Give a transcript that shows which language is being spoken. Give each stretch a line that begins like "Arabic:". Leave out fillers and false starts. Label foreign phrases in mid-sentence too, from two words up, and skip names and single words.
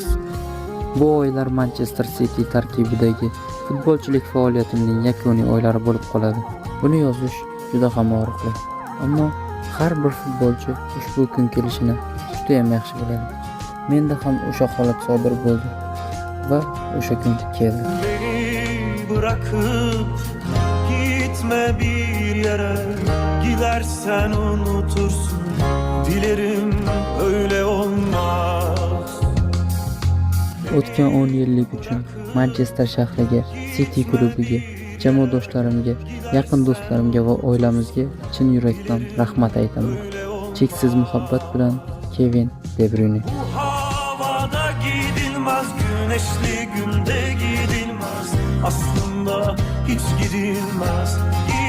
Uzbek: Bu oylar Manchester City tarkibidagi futbolchilik faoliyatimning yakuniy oylari bo'lib qoladi. Buni yozish juda ham og'riqli. Ammo har bir futbolchi ushbu kun kelishini juda ham yaxshi biladi. Menda ham o'sha holat sodir bo'ldi va o'sha kun keldi.
Turkish: Beni bırakıp gitme bir yere, gidersen unutursun, dilerim öyle olmaz.
Uzbek: O'tgan 10 yillik uchun Manchester shahriga, City klubiga, jamoadoshlarimga, yaqin do'stlarimga va oilamizga chin yurakdan rahmat aytaman. Cheksiz muhabbat bilan Kevin De Bruyne.
Turkish: Bu havada gidilmez, güneşli günde gidilmez, aslında hiç gidilmez.